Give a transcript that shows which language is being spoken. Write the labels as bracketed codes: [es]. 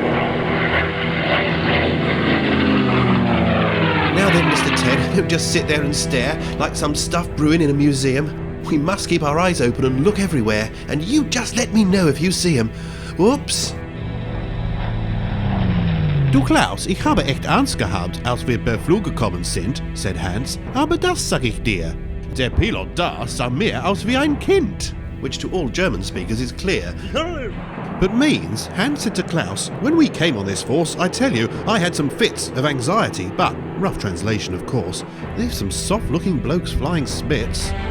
[en] Now then, Mr. Ted, don't just sit there and stare like some stuff brewing in a museum. We must keep our eyes open and look everywhere, and you just let me know if you see 'em. Whoops. [de] Du Klaus, ich habe echt Angst gehabt, als wir per Flug gekommen sind, [en] said Hans. [de] Aber das sag ich dir. Der Pilot da sah mehr aus wie ein Kind. [en] Which to all German speakers is clear. But means, Hans said to Klaus, when we came on this force, I tell you, I had some fits of anxiety, but, rough translation of course, there's some soft-looking blokes flying spits.